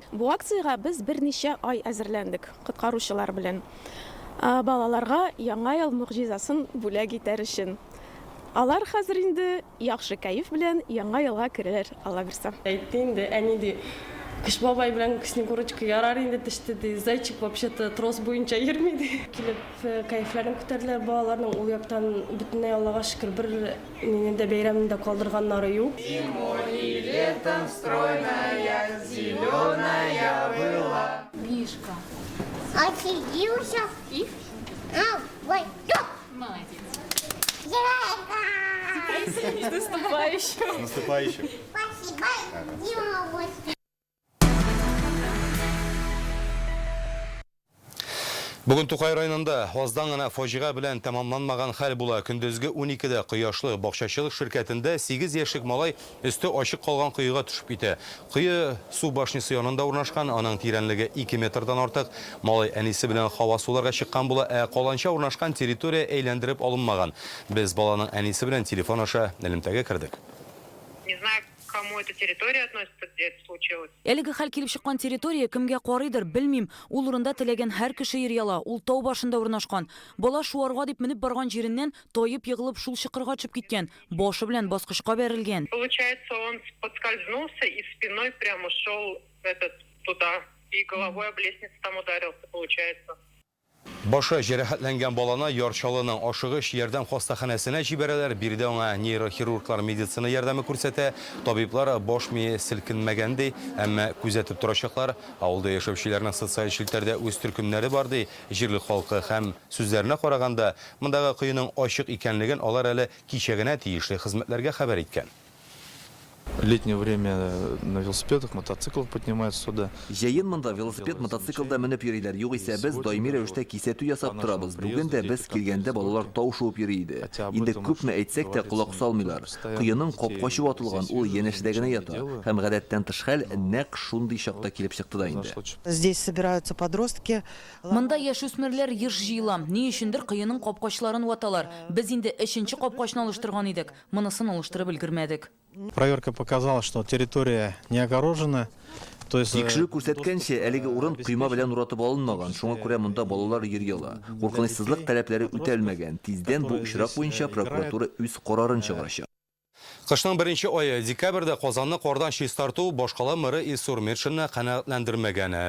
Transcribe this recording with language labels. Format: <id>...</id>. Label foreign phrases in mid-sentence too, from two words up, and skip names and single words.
<tt>Бу акцияга без берничә ай әзерләндек коткаручылар белән. Балаларга яңа ел мөгъҗизасын бүләк итәр өчен. Алар хәзер инде яхшы кайф белән яңа елга керәләр, Алла бирсә. Әйтте инде, әни Кыш бабай белән Снегурочка ярар инде төште ди.</tt> <ru>Зайчик вообще-то</ru> <tt>трос буенча йөрмиде. Килеп кайфларын күтәрделәр балаларның, ул яктан бөтенләй Аллага шөкер бер мине дә бәйрәмендә калдырганнары юк.</tt> <ru>Летом стройная, зеленая была. Мишка. Отсидился. И? Ой, молодец. С наступающим. Наступающим. Спасибо, Дима.</ru> <tt>Бүген Тукай районында аздан гына фаҗига белән тәмамланмаган хәл була. Көндезге 12дә кояшлы бакчачылык ширкәтендә 8 яшьлек малай өсте ачык калган кыйга төшеп китә. Кые су башнысы янында урнашкан, аның тирәнлеге 2 метрдан артык. Малай әнисе белән һава суларга чыккан була, каланча урнашкан территория әйләндереп алынмаган. Без баланың әнисе белән телефон аша элемтәгә кирдек.</tt> <ru>Не знаю, к кому эта территория относится, где это случилось.</ru> <tt>Әлеге хәл килеп чыккан территория кемгә карыйдыр, белмим. Ул урында теләгән һәр кеше йөряла. Ул тау башында урнашкан. Бала шуарга дип менеп барган җиреннән таеп егылып шул чыкырга төшеп киткән. Башы белән баскычка бәрелгән.</tt> <ru>Получается, он подскользнулся и спиной прямо ушел туда. И головой об лестницу там ударился, получается.</ru> <tt>Башы җәрәхәтләнгән баланы Ярчалының ашыгыш ярдәм хастаханәсенә җибәрәләр. Бирдә аңа нейрохирурглар медицина ярдәме күрсәтә. Табиблар баш мие селкенмәгән ди, әмма күзәтеп торачаклар. Авылда яшәүчеләрнең социаль челтәрдә үз төркемнәре бар ди. Җирле халкы һәм сүзләренә караганда, мондагы кыйның ачык икәнлеген алар әле кичә генә тиешле хезмәтләргә хәбәр иткән.</tt> <ru>Летнее время на велосипедах, мотоциклах поднимаются сюда.</ru> <tt>Җәен монда велосипед, мотоциклда менеп йөриләр. Югыйсә без даими рәвештә кисәтү ясап торабыз. Бүген дә без килгәндә балалар тау шуып йөри иде. Инде күпме әйтсәк тә колак салмыйлар. Кыеның капкачы ватылган, ул янәшдә генә ята. Һәм гадәттән тыш хәл нәкъ шундый чакта килеп чыкты да инде.</tt> <ru>Здесь собираются подростки.</ru> <tt>Монда яшүсмерләр еш җыела. Ни өчендер кыеның капкачларын ваталар. Без инде 3нче капкачны алыштырган идек. Монысын алыштырып өлгермәдек.</tt> <ru>Проверка показала, что территория не огорожена.</ru> <tt>Тикшерү күрсәткәнчә, әлеге урын койма белән уратып алынмаган. Шуңа күрә монда балалар йөри ала. Куркынычсызлык таләпләре үтәлмәгән. Тиздән бу очрак буенча прокуратура үз карарын чыгарачак. Кышның 1 айы декабрьдә Казанны кардан чистарту башкала мэры Илсур Метшинны канәгатьләндермәгән.</tt>